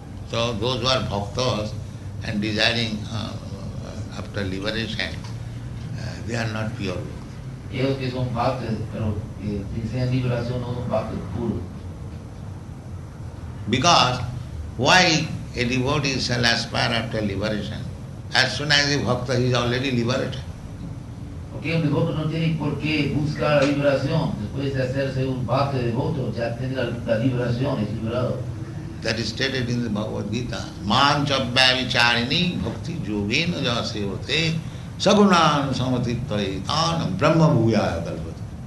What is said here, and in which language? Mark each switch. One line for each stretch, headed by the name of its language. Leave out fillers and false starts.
English: So those who are bhaktas and desiring after liberation, they are not pure.
Spanish: Ellos que son bhaktas, pero que desean liberación no son bhaktas puros.
English: Because why a devotee shall aspire after liberation? As soon as a bhakta is already liberated.
Spanish: Porque un devoto no tiene por qué buscar la liberación. Después de hacerse un bhakta devoto, ya tiene la liberación, es liberado.
English: That is stated in the Bhagavad-gītā.
Sanskrit: Māṅcabhya vichāriṇī bhakti yogena jasevate sagunān samatittarētān brahma bhūyāya kalpate.